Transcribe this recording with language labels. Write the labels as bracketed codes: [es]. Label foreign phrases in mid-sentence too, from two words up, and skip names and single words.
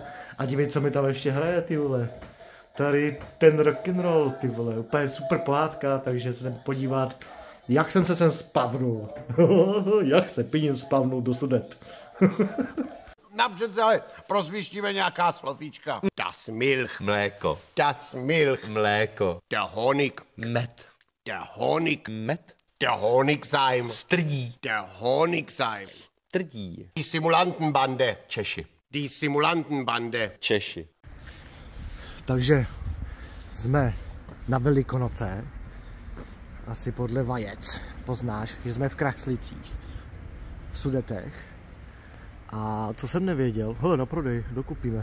[cs] A dívej, co mi tam ještě hraje, ty vole. Tady ten rock'n'roll, ty vole, úplně super pohádka, takže se jdem podívat, jak jsem se sem spavnul. Jak se piním spavnul do Sudet. Napřed ale prozvištíme nějaká slovíčka. [de] Das Milch. [cs] Mléko. [de] Das Milch. [cs] Mléko. [de] Der Honig. [cs] Med. [de] Der Honig. [cs] Med. [de] Der Honigseim. [cs] Strdí. [de] Der Honigseim. [cs] Strdí. [de] Die Simulantenbande. [cs] Češi. [de] Die Simulantenbande. [cs] Češi. Takže jsme na Velikonoce, asi podle vajec. Poznáš, že jsme v Kraslicích, v Sudetech. A co jsem nevěděl, hele, na prodej, dokupíme.